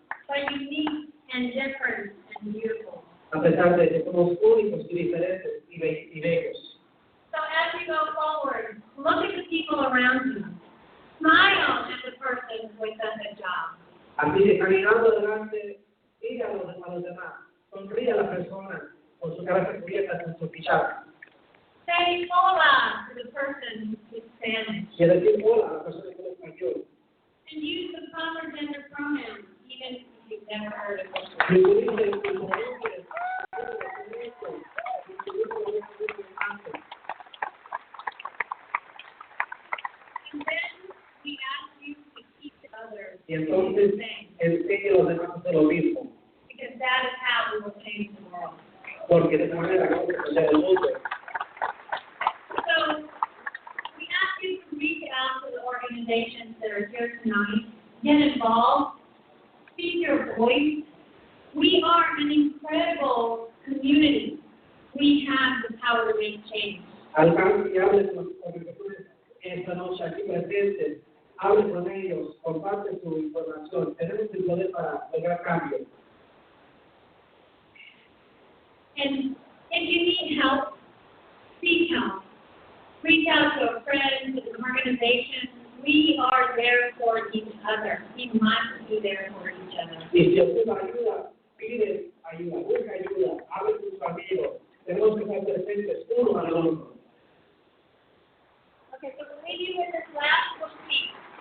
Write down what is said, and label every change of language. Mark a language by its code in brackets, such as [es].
[en] but unique and different and beautiful. [es] a pesar de que somos únicos y diferentes y bellos. [en] So as you go forward, look at the people around you. Smile at the person who has done the job. [es] Así, caminando adelante, mira a los demás, sonríe a la persona con su cara cubierta, con su pichada. [en] Say hola to the person who speaks Spanish. [es] Y decir hola a la persona que es español. [en] And use the proper gender pronouns, even if you've never heard of them. [es] Y utilice el pronombre. [en] And then we ask you to teach others [es] Y entonces [en] the same, [es] enseñe a los demás a hacer lo mismo, [en] because that is how we will change the world. [es] porque de esa manera vamos a cambiar el mundo. [en] So we ask you to reach out to the organizations that are here tonight, get involved, speak your voice. We are an incredible community. We have the power to make change. [es] Alcance y hable con las organizaciones esta noche aquí presentes, hable con ellos, comparte su información. Tenemos el poder para lograr cambio. [en] And if you need help, seek help. Reach out to a friend, to an organization. We are there for each other. We must be there for each other. [es] Y si ocupa ayuda, pide ayuda, busca ayuda, hable con sus amigos. Tenemos que estar presentes uno al otro. [en] Okay, so we'll leave you with this last little piece.